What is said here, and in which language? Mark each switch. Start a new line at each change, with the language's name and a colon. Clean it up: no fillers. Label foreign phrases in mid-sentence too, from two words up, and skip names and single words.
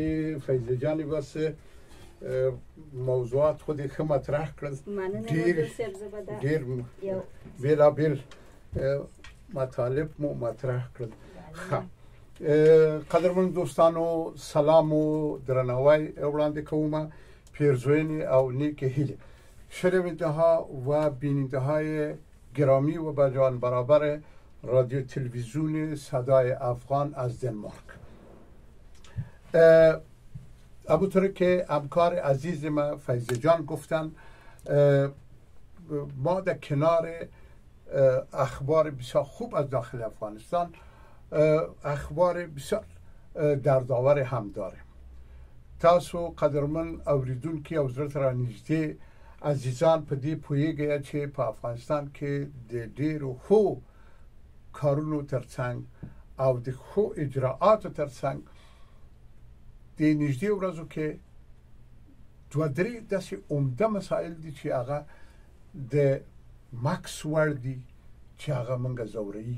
Pashto: فیضه جانې بس موضوعات خو دې ښه مطرح کړل، ډېر بېلابېل مطالب مو مطرح کړل. قدرمن دوستانو، سلام و درناوی وړاندې کوم، پیرزوینې او نیکې هیلې.
Persian: شنونده‌ها و بیننده‌های گرامی و با جان برابر رادیو تلویزیون صدای افغان از دنمارک، همونطور که همکار عزیز ما فیضه جان گفتن، ما در کنار اخبار بسیار خوب از داخل افغانستان اخبار بسیار دردآور هم داریم.
Pashto: تاسو قدرمن اوریدونکي او زړه ته رانږدې عزیزان په دې پوهیږئ چې په افغانستان کې د ډېرو ښو کارونو ترڅنګ او د ښو اجراعاتو ترڅنګ د نږدې ورځو کې دوه درې داسې عمده مسایل دي چې هغه د مکس وړ دي چې هغه موږ ځوروي.